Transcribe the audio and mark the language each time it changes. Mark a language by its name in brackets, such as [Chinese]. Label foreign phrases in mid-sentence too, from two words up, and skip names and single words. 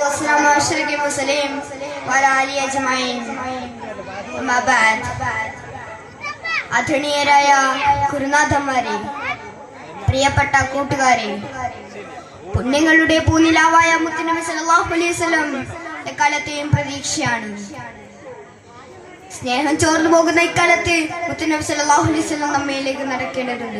[Arabic] والسلام على أشرف المرسلين وعلى آله أجمعين. أما بعد. [Malayalam] ആദരണീയരായ ഗുരുനാഥന്മാരെ, പ്രിയപ്പെട്ട കൂട്ടുകാരെ, പുണ്യങ്ങളുടെ പൂനിലാവായ മുത്തുനബി [Arabic] صلى الله عليه وسلم [Malayalam] എക്കാലത്തെയും പ്രതീക്ഷയാണ്. സ്നേഹം ചോർന്നു പോകുന്ന ഇക്കാലത്ത് മുത്തുനബി [Arabic] صلى الله عليه وسلم [Malayalam] നമ്മയിലേക്ക് നടക്കേണ്ടതുണ്ട്.